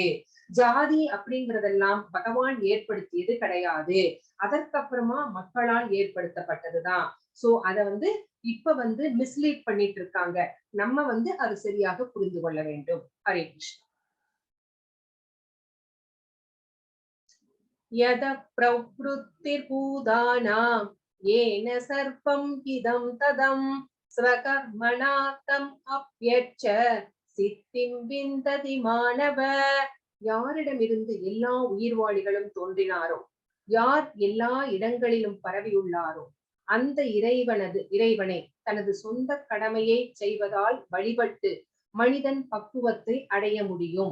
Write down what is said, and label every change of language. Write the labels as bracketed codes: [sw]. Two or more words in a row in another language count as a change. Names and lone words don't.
[ta] ஜாதி அப்படிங்கறதெல்லாம் பகவான் ஏற்படுத்தியது கிடையாது, அதற்கப்புறமா மக்களால் ஏற்படுத்தப்பட்டதுதான். சோ அத இப்ப மிஸ்லீட் பண்ணிட்டு இருக்காங்க. நம்ம அது சரியாக புரிந்து கொள்ள வேண்டும். ஹரே கிருஷ்ணா. [sa] यद प्रवृत्तिर्भूतानां येन सर्वम् इदं तदं स्वकर्मणा तम् अप्यच्च सिद्धिम् विन्दति मानव. [ta] யாரிடமிருந்து எல்லா உயிர்வாளிகளும் தோன்றினாரோ, யார் எல்லா இடங்களிலும் பரவியுள்ளாரோ, அந்த இறைவனை தனது சொந்த கடமையை செய்வதால் வழிபட்டு மனிதன் பக்குவத்தை அடைய முடியும்.